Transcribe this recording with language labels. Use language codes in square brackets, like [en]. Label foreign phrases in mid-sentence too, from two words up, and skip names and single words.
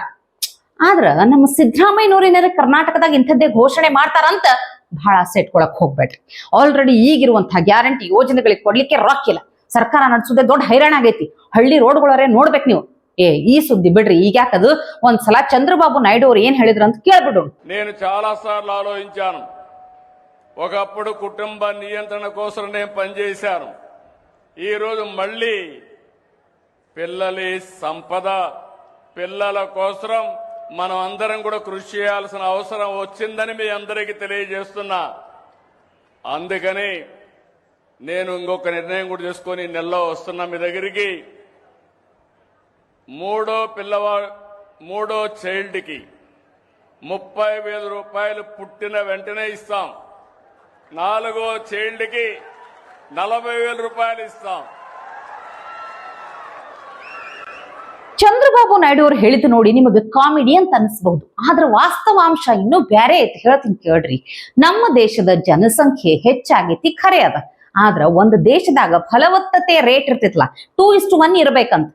[kn] ಆದ್ರ ನಮ್ಮ ಸಿದ್ದರಾಮಯ್ಯನವ್ರೇನಾರ ಕರ್ನಾಟಕದಾಗ ಇಂಥದ್ದೇ ಘೋಷಣೆ ಮಾಡ್ತಾರಂತ ಬಹಳ ಸೆಟ್ಕೊಳಕ್ ಹೋಗ್ಬೇಡ್ರಿ. ಆಲ್ರೆಡಿ ಈಗಿರುವಂತಹ ಗ್ಯಾರಂಟಿ ಯೋಜನೆಗಳಿಗೆ ಕೊಡ್ಲಿಕ್ಕೆ ರೊಕ್ಕಿಲ್ಲ. ಸರ್ಕಾರ ನಡೆಸೋದೇ ದೊಡ್ಡ ಹೈರಾಣ ಆಗೈತಿ. ಹಳ್ಳಿ ರೋಡ್ಗಳವರೇ ನೋಡ್ಬೇಕು ನೀವು. ಈ ಸುದ್ದಿ ಬಿಡ್ರಿ, ಈಗ ಯಾಕದು ಒಂದ್ಸಲ చంద్రబాబు నాయుడు ಅವ್ರು ఏం ಹೇಳಿದ್ರು ಅಂತ ಕೇಳ್ಬಿಡು. [te] నేను చాలా సార్లు ఆలోచించాను. ఒకప్పుడు కుటుంబ నియంత్రణ కోసం నేను పనిచేశాను. ఈ రోజు మళ్ళీ పిల్లలి సంపద, పిల్లల కోసం మనం అందరం కూడా కృషి చేయాల్సిన అవసరం వచ్చిందని మీ అందరికీ తెలియజేస్తున్నా. అందుకని నేను ఇంకొక నిర్ణయం కూడా చేసుకొని నెలలో వస్తున్నా మీ దగ్గరికి. మూడో చైల్డ్కి 30,000 రూపాయలు పుట్టిన వెంటనే ఇస్తాం. 4వ చైల్డ్కి 40,000 రూపాయలు ఇస్తాం. [kn] ಚಂದ್ರಬಾಬು ನಾಯ್ಡು ಅವ್ರು ಹೇಳಿದ್ದು ನೋಡಿ ನಿಮಗೆ ಕಾಮಿಡಿ ಅಂತ ಅನಿಸಬಹುದು. ಆದ್ರೆ ವಾಸ್ತವಾಂಶ ಇನ್ನೂ ಬೇರೆ ಐತಿ, ಹೇಳ್ತೀನಿ ಕೇಳ್ರಿ. ನಮ್ಮ ದೇಶದ ಜನಸಂಖ್ಯೆ ಹೆಚ್ಚಾಗೈತಿ ಖರೆ ಅದ. ಆದ್ರ ಒಂದು ದೇಶದಾಗ ಫಲವತ್ತತೆ ರೇಟ್ ಇರ್ತಿತ್ಲ 2:1 ಇರ್ಬೇಕಂತ.